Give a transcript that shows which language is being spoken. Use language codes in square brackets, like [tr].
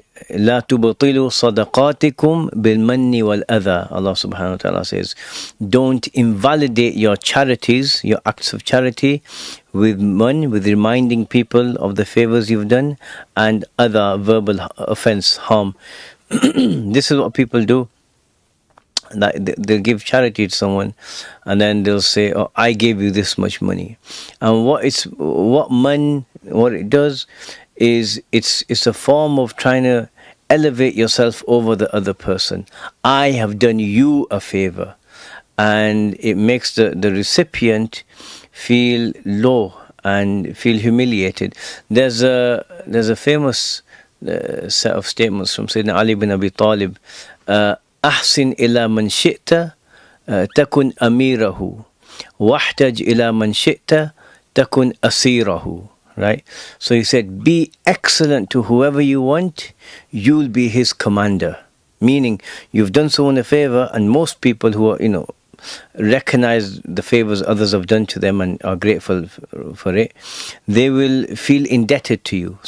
[ar] لا تبطلوا صدقاتكم بالمن والأذى. [en] Allah subhanahu wa ta'ala says, don't invalidate your charities, your acts of charity, with reminding people of the favors you've done, and other verbal offense, harm. This is what people do. They'll give charity to someone, and then they'll say, "Oh, I gave you this much money," and what it does is it's a form of trying to elevate yourself over the other person. I have done you a favor, and it makes the recipient feel low and feel humiliated. There's a famous set of statements from Sayyidina Ali bin Abi Talib. [ar] أحسن إلى من شئت تكن أميره واحتج إلى من شئت تكن أسيره. [en] Right? So he said, be excellent to whoever you want, you'll be his commander. Meaning, you've done someone a favor, and most people who are, recognize the favors others have done to them and are grateful for it, they will feel indebted to you.